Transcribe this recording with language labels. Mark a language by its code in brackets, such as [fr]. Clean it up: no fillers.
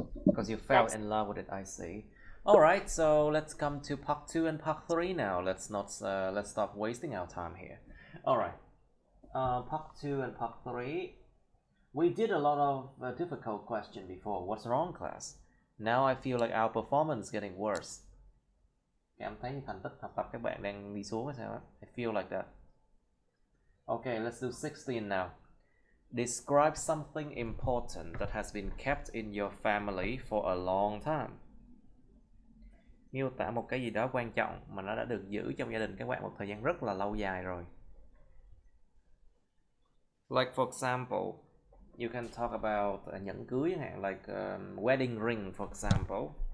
[en] Because you fell in love with it, I see. All right, so let's come to part 2 and part 3 now. Let's stop wasting our time here. All right. Part 2 and part 3. We did a lot of difficult question before. What's wrong, class? Now I feel like our performance is getting worse. [vi] Em thấy thành tích học tập các bạn đang đi xuống hay sao á? [en] I feel like that. Okay, let's do 16 now. Describe something important that has been kept in your family for a long time. [vi] Miêu tả một cái gì đó quan trọng mà nó đã được giữ trong gia đình các bạn một thời gian rất là lâu dài rồi. [en] Like for example, you can talk about [vi] nhẫn cưới chẳng hạn, [en] like wedding ring for example.